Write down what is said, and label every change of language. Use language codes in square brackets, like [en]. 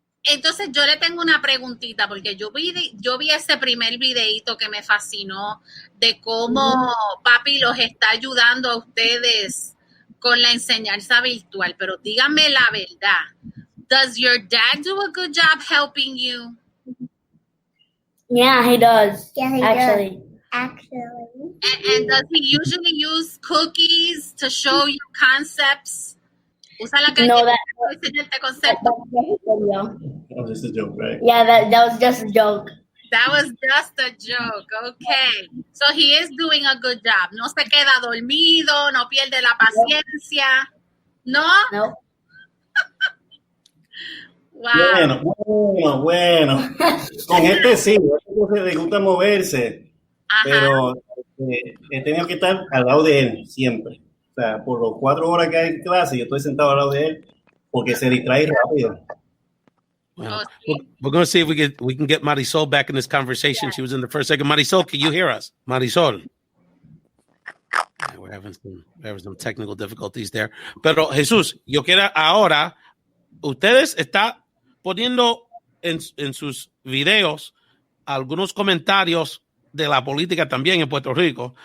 [es] Entonces yo le tengo una preguntita, porque yo vi ese primer videíto que me fascinó de cómo papi los está ayudando a ustedes con la enseñanza virtual, pero díganme la verdad. [en] Does your dad do a good job helping you? Yeah, he does. Yeah, he actually. And does he usually use cookies to show you concepts? [es] Usa la No, para enseñarte conceptos. [en] That was just a joke, right? Yeah, that was just a joke. That was just a joke, okay. So he is doing a good job. [es] No se queda dormido, no pierde la paciencia. ¿No? No. Wow. Bueno. Con sí, le gusta moverse, pero he tenido que estar al lado de él siempre. O sea, por las 4 horas que hay en clase, yo estoy sentado al lado de él porque se distrae rápido. [en] Well, we're going to see if we can get Marisol back in this conversation. She was in the first second. Marisol, can you hear us? Marisol. We're having some technical difficulties there. [es] Pero Jesús, yo quiero ahora, ustedes están poniendo en sus videos algunos comentarios de la política también en Puerto Rico.